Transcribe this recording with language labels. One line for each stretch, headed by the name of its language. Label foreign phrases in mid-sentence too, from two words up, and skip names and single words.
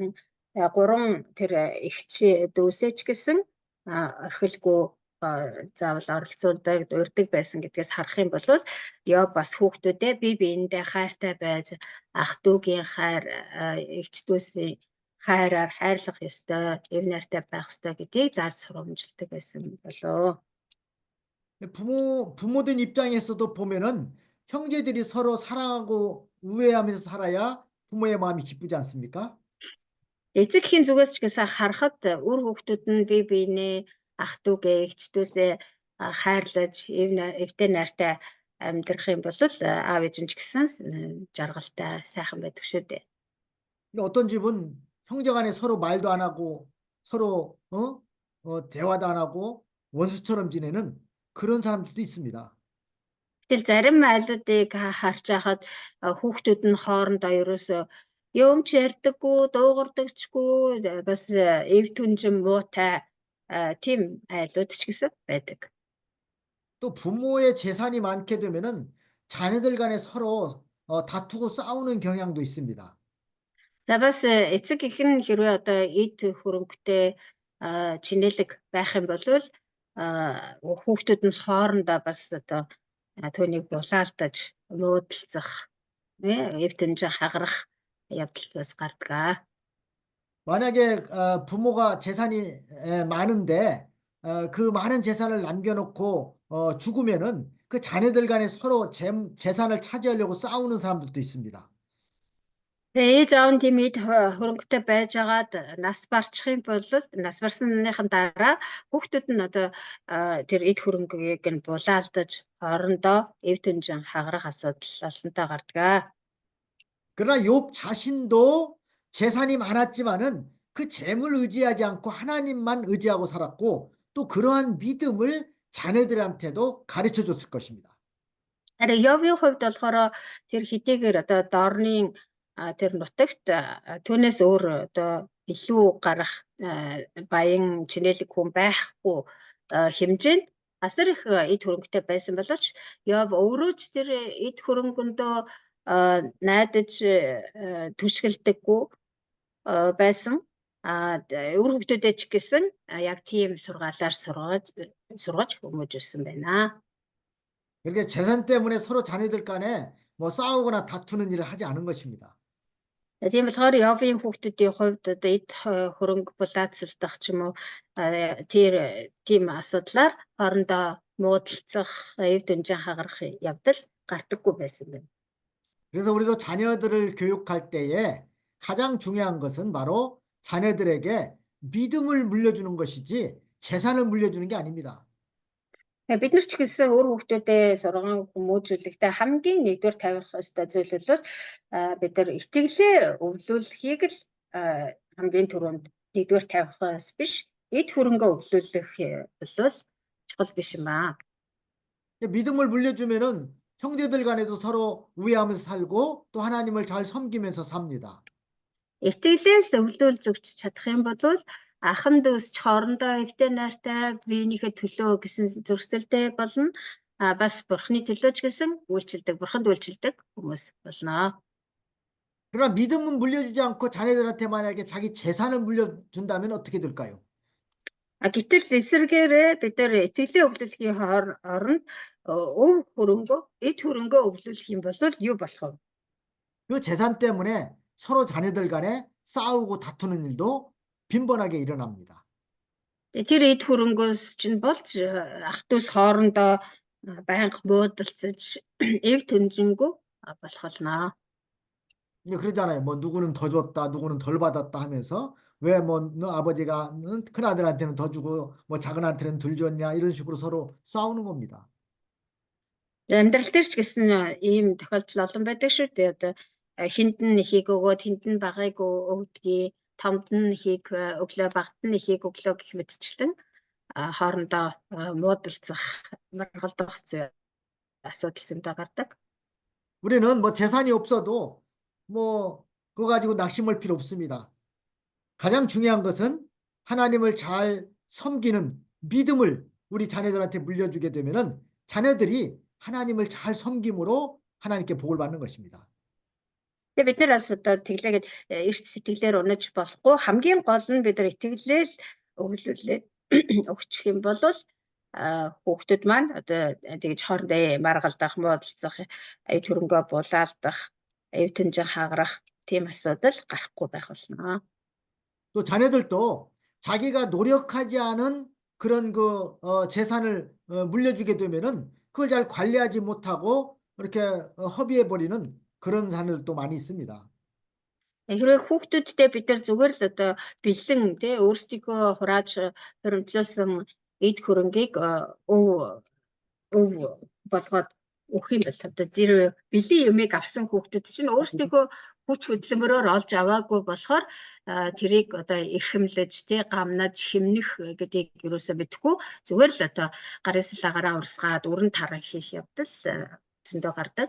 Mongolian: Гурван тэр эгч дүүсээ ч гэсэн орхилгүй заавал оролцуулдаг урьдаг байсан гэдгээс харах юм бол Йов бас хүүхдүүдээ бие биендээ хайртай байж ах дүүгийн хайр эгч дүүсийн хайраар хайрлах ёстой, эв найртай байх ёстой гэдгийг зааж сургамжилдаг байсан болоо.
Korean: 부모된 입장에서도 보면은 형제들이 서로 사랑하고 우애하면서 살아야 부모의 마음이 기쁘지 않습니까?
Mongolian: Эцэг эхийн зүгээс ч гэсэн харахад үр хүүхдүүд нь бие биенээ ах дүүгээ эгч дүүсээ хайрлаж эвтэй найртай амьдрах юм бол аав ээж нь ч гэсэн жаргалтай сайхан байдаг шүү дээ.
Korean: 어떤 집은 형제 간에 서로 말도 안 하고 서로 대화도 안 하고 원수처럼 지내는 그런 사람들도 있습니다.
Mongolian: Тэгэл зарим айлуудыг харж байхад хүүхдүүд нь хоорондоо ерөөсөө юм ч ярьдаггүй, дуугардагчгүй бас эв түнжин муутай тийм айлууд ч гэсэн байдаг.
Korean: 또 부모의 재산이 많게 되면은 자녀들 간에 서로 다투고 싸우는 경향도 있습니다.
Mongolian: За бас эцэг эхэн хэрвээ одоо эд хөрөнгөтэй чинэлэг байх юм бол хүүхдүүд нь хоорондоо бас одоо түүнийг булаалтаж нүүдэлцэх эв түнжин хагарах явдал бас гардаг.
Korean: 만약에 부모가 재산이 많은데 그 많은 재산을 남겨놓고 죽으면은 그 자녀들 간에 서로 재산을 차지하려고 싸우는 사람들도 있습니다.
Mongolian: Ээж аав нь тийм эд хөрөнгөтэй байжгаад нас барчих юм бол нас барсныхын дараа хүүхдүүд нь одоо тэр эд хөрөнгийг нь булаалдаж хоорондоо эв түнжин хагарах асуудал олонтоо гардаг.
Korean: 그러나 욥 자신도 재산이 많았지만은 그 재물 의지하지 않고 하나님만 의지하고 살았고 또 그러한 믿음을 자녀들한테도 가르쳐 줬을 것입니다.
Mongolian: Харин Йовийн хувьд болохоор тэр хэдийгээр одоо дорны тэр нутагт түүнээс өөр одоо илүү гарах баян чинэлэг хүн байхгүй хэмжээнд асар их эд хөрөнгөтэй байсан боловч Йов өөрөө ч тэр эд хөрөнгөндөө найдаж түшгэлдэггүй байсан. Өөр хүмүүстэй ч гэсэн яг тийм сургаалаар сургаж хүмүүжүүлсэн байна.
Korean: 그렇게 재산 때문에 서로 자녀들 간에 뭐 싸우거나 다투는 일을 하지 않은 것입니다.
Mongolian: Тийм болохоор Йовийн хүүхдүүдийн хувьд одоо эд хөрөнгө булаацалдах ч юм уу тийм асуудлаар хоорондоо муудалцах, эв дүнжин хагарах явдал гардаггүй байсан байна.
Korean: 그래서 우리도 자녀들을 교육할 때에 가장 중요한 것은 바로 자녀들에게 믿음을 물려주는 것이지 재산을 물려주는 게 아닙니다.
Mongolian: Бид нар ч гэсэн өөр хүүхдүүдээ сурган хүмүүжүүлэхдээ хамгийн нэгдүгээр тавих ёстой зүйл бол бид нар итгэлээ өвлүүлэхийг л хамгийн түрүүнд нэгдүгээр тавих биш, эд хөрөнгөө өвлүүлэх бол чухал биш юм аа.
Korean: 믿음을 물려주면은 형제들 간에도 서로 우애하면서 살고 또 하나님을 잘 섬기면서 삽니다.
Mongolian: Итгэлээс өвлүүлж өгч чадах юм бол ахан дүүс хоорондоо эвтэй найртай биенийхээ төлөө гэсэн зөрсдөлтэй болно. Бас бурхны төлөө ч гэсэн үйлчилдэг, бурханд үйлчилдэг хүмүүс болно.
Korean: 그러나 믿음은 물려주지 않고 자녀들한테 만약에 자기 재산을 물려준다면 어떻게 될까요?
Mongolian: Гэтэл эсвэргээрээ бид нар итгэлээ өвлүүлэхийн оронд өв хөрөнгөө, эд хөрөнгөө өвлүүлэх юм бол юу болох вэ?
Korean: 그 재산 때문에 서로 자녀들 간에 싸우고 다투는 일도 빈번하게 일어납니다.
Mongolian: Тэр эд хөрөнгөөс чинь болж ах дүүс хоорондоо байнга буудалцаж эв түнжингүү болох болно.
Korean: 그러잖아요. 뭐 누구는 더 줬다, 누구는 덜 받았다 하면서 왜 뭐 너 아버지가 큰 아들한테는 더 주고 뭐 작은 아들한테는 덜 줬냐 이런 식으로 서로 싸우는 겁니다.
Mongolian: Амьдрал дээр ч гэсэн ийм тохиолдол олон байдаг шүү дээ. Одоо хинд нь ихийг өгөөд хинд нь багыг өгдгийг, томд нь ихийг өглөө, багт нь ихийг өглөө гэх мэтчлэн хоорондоо муудалцах, маргалдах асуудал зөндөө гардаг.
Korean: 우리는 뭐 재산이 없어도 뭐 그거 가지고 낙심할 필요 없습니다. 가장 중요한 것은 하나님을 잘 섬기는 믿음을 우리 자녀들한테 물려주게 되면은 자녀들이 하나님을 잘 섬김으로 하나님께 복을 받는 것입니다.
Mongolian: Тэгээ бид нар бас одоо тэглээгээд эрт сэтгэлээр унаж болохгүй хамгийн гол нь бид нар итгэлээр өвлүүлээд өгчих юм бол хүүхдүүд маань одоо тэгж хоорондоо маргалдах, муудалцах, эд хөрөнгөө булаалдах, эв түнжин хагарах тийм асуудал гарахгүй байх болно.
Korean: 또 자녀들도 자기가 노력하지 않은 그런 그 재산을 물려주게 되면은 그걸 잘 관리하지 못하고 이렇게 허비해 버리는 그런 자녀들도 많이 있습니다.
Mongolian: Хэрвээ хүүхдүүдтэй бид нар зүгээр л одоо бэлэн тий өөрсдийгөө хурааж хөрөмжлүүлсэн эд хөрөнгийг өв болгоод өгөх юм бол одоо тэр бэлэн юмыг авсан хүүхдүүд чинь өөрсдийгөө хүч хөдөлмөрөөр олж аваагүй болохоор тэрийг одоо эрхэмлэж тий гамнаж хэмнэх гэдгийг юусоо мэдхгүй зүгээр л одоо гарын салаагаараа урсгаад өрн таран хийх явдал зөндөө гардаг.